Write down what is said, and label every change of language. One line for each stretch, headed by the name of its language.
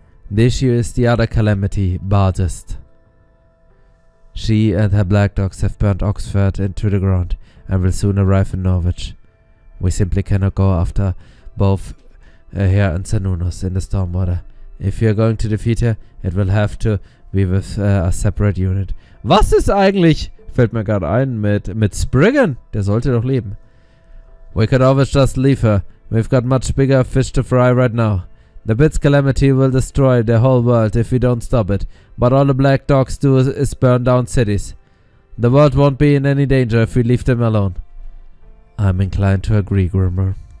English: The issue is the other calamity, Bardist. She and her black dogs have burnt Oxford into the ground and will soon arrive in Norwich. We simply cannot go after both her and Senunos in the Stormwater If you're going to defeat her, it will have to be with a separate unit.
German: Was ist eigentlich, fällt mir gerade ein, mit Spriggan? Der sollte doch leben.
English: We could always just leave her. We've got much bigger fish to fry right now. The Bit's calamity will destroy the whole world if we don't stop it, but all the black dogs do is burn down cities. The world won't be in any danger if we leave them alone. I'm inclined to agree, Grimmer.